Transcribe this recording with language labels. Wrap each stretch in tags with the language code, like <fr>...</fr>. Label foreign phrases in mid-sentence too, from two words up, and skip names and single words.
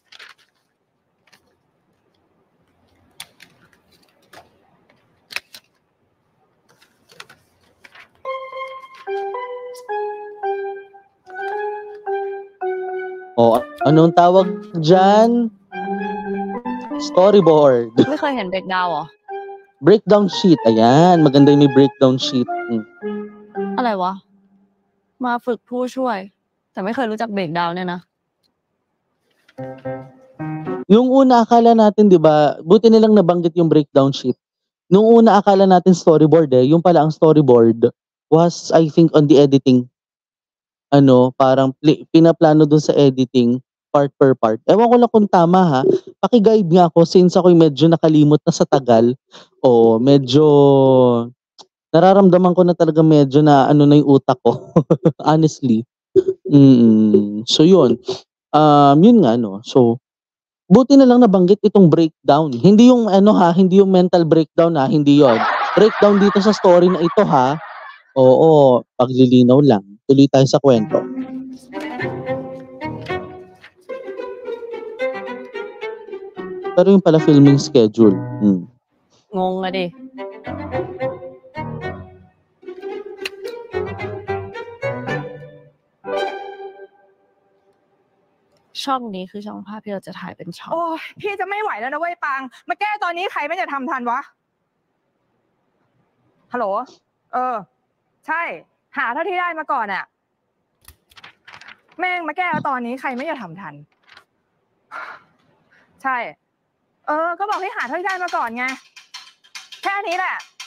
<tl>Anong tawag diyan? Storyboard.</tl> <th>ไม่เคยเห็นเบรกดาวน์เหรอ</th> <en>Breakdown sheet.</en> <tl>Ayan, maganda yung may</tl> <en>breakdown sheet.</en> <th>อะไรวะมาฝึกผู้ช่วยแต่ไม่เคยรู้จักเบรกดาวน์เนี่ยนะ</th> <tl>Yung una akala natin 'di ba, buti nilang nabanggit yung</tl> <en>breakdown sheet.</en> <tl>Nung una akala natin storyboard, yung pala ang storyboard</tl> <en>was I think on the editing.</en> <tl>Parang pinaplano dun sa</tl> <en>editing part per part.</en> <tl>Ewan ko lang kung tama ha. Paki-guide nga ako since ako'y medyo nakalimot na sa tagal. Medyo nararamdaman ko na talaga medyo na na yung utak ko. Honestly. So yun. Yun nga So buti na lang nabanggit itong breakdown. Hindi yung hindi yung</tl> <en>mental breakdown</en> <tl>hindi yon. Breakdown dito sa story na ito ha. Oo, paglilinaw lang. Tuloy tayo sa kwento. Pero yung pala</tl> <en>filming schedule.</en> <th>งงอะดิ ช่องนี้คือช่องภาพที่เราจะถ่ายเป็นช่อง โอ้ยพี่จะไม่ไหวแล้วนะเว้ยปังมาแก้ตอนนี้ใครไม่จะทำทันวะฮัลโหลใช่หาเท่าที่ได้มาก่อนอะแม่งมาแก้ตอนนี้ใครไม่จะทำทันใช่ก็บอกให้หาเท่าที่ได้มาก่อนไงแค่นี้แหละ</th>